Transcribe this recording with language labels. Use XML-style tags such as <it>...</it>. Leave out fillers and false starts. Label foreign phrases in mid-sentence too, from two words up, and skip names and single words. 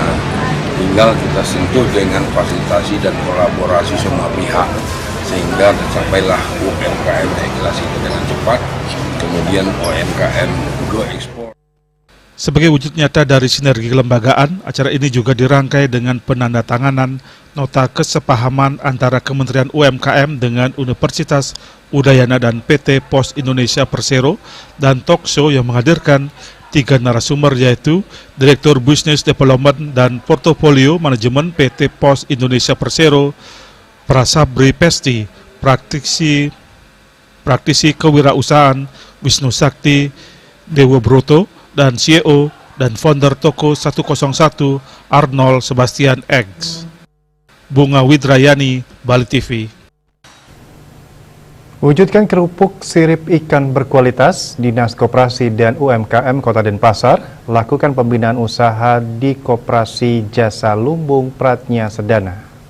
<id>Tinggal kita sentuh dengan fasilitasi dan kolaborasi semua pihak, sehingga tercapailah UMKM jelas itu dengan cepat, kemudian UMKM go ekspor. Sebagai wujud nyata dari sinergi kelembagaan, acara ini juga dirangkai dengan penandatanganan nota kesepahaman antara Kementerian UMKM dengan Universitas Udayana dan PT Pos Indonesia Persero, dan</id> <en>talk show</en> <id>yang menghadirkan 3 narasumber, yaitu Direktur</id> <en>Business Development</en> <id>dan Portofolio Manajemen PT Pos Indonesia Persero, Prasabri Pesti, praktisi kewirausahaan Wisnu Sakti Dewa Broto, dan CEO dan founder Toko 101 Arnold Sebastian X. Bunga Widrayani, Bali TV. Wujudkan kerupuk sirip ikan berkualitas, Dinas Koperasi dan UMKM Kota Denpasar lakukan pembinaan usaha di Koperasi Jasa Lumbung Pratnya Sedana.</id>